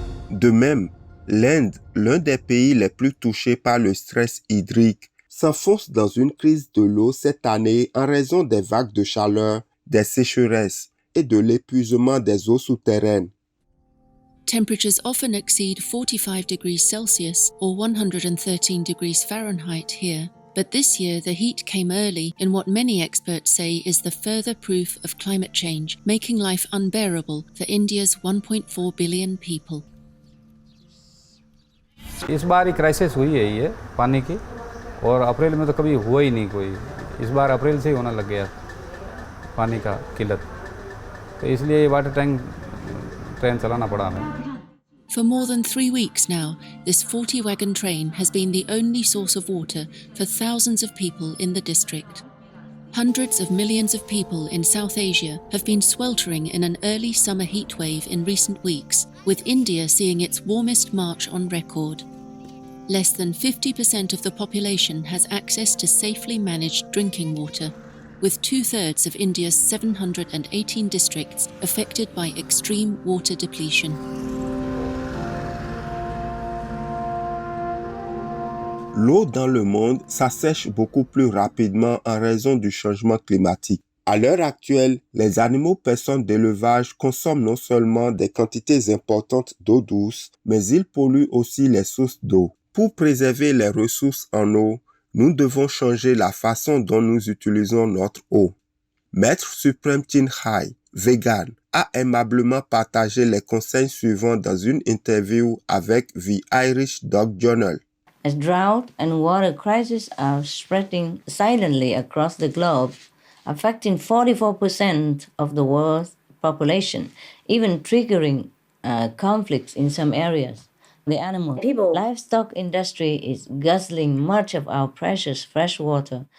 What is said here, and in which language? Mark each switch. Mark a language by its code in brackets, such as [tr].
[fr] De même, l'Inde, l'un des pays les plus touchés par le stress hydrique, s'enfonce dans une crise de l'eau cette année en raison des vagues de chaleur, des sécheresses et de l'épuisement des eaux souterraines. [en] Temperatures often exceed 45 degrees Celsius or 113 degrees Fahrenheit here, but this year the heat came early in what many experts say is the further proof of climate change, making life unbearable for India's 1.4 billion people. [hi] इस बार ही crisis हुई है ये पानी की और अप्रैल में तो कभी हुआ ही नहीं कोई इस बार अप्रैल से ही होने लग गया पानी का किल्लत तो इसलिए वाटर टैंक ट्रेन चलाना पड़ा हमें. [en] For more than 3 weeks now, this 40-wagon train has been the only source of water for thousands of people in the district. Hundreds of millions of people in South Asia have been sweltering in an early summer heatwave in recent weeks, with India seeing its warmest March on record. Less than 50% of the population has access to safely managed drinking water, with 2/3 of India's 718 districts affected by extreme water depletion. [fr] L'eau dans le monde s'assèche beaucoup plus rapidement en raison du changement climatique. À l'heure actuelle, les animaux personnes d'élevage consomment non seulement des quantités importantes d'eau douce, mais ils polluent aussi les sources d'eau. Pour préserver les ressources en eau, nous devons changer la façon dont nous utilisons notre eau. Maître Supreme Chin Hai, vegan, a aimablement partagé les conseils suivants dans une interview avec The Irish Dog Journal. [en] As drought and water crises are spreading silently across the globe, affecting 44% of the world's population, even triggering conflicts in some areas. The livestock industry is guzzling much of our precious fresh water.